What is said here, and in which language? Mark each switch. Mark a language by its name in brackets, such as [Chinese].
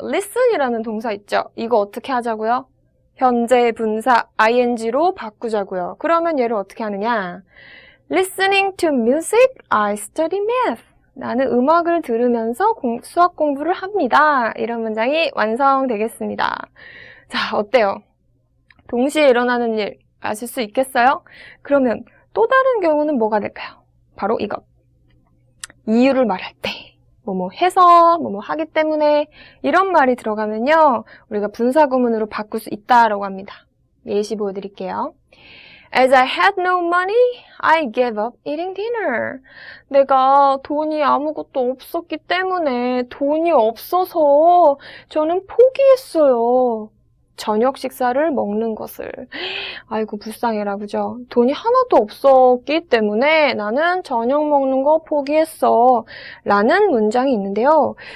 [Korean] listen이라는 동사 있죠? 이거 어떻게 하자고요? 현재 분사 ing로 바꾸자고요. 그러면 얘를 어떻게 하느냐? [English] Listening to music, I study math. [Korean] 나는 음악을 들으면서 수학 공부를 합니다. 이런 문장이 완성되겠습니다. 자, 어때요? 동시에 일어나는 일 아실 수 있겠어요? 그러면 또 다른 경우는 뭐가 될까요? 바로 이것. 이유를 말할 때. 뭐뭐 해서, 뭐뭐 하기 때문에 이런 말이 들어가면요. 우리가 분사구문으로 바꿀 수 있다라고 합니다. 예시 보여드릴게요. [English] As I had no money, I gave up eating dinner. [Korean] 내가 돈이 아무것도 없었기 때문에 돈이 없어서 저는 포기했어요. 저녁 식사를 먹는 것을. 아이고 불쌍해라 그죠? 돈이 하나도 없었기 때문에 나는 저녁 먹는 거 포기했어 라는 문장이 있는데요.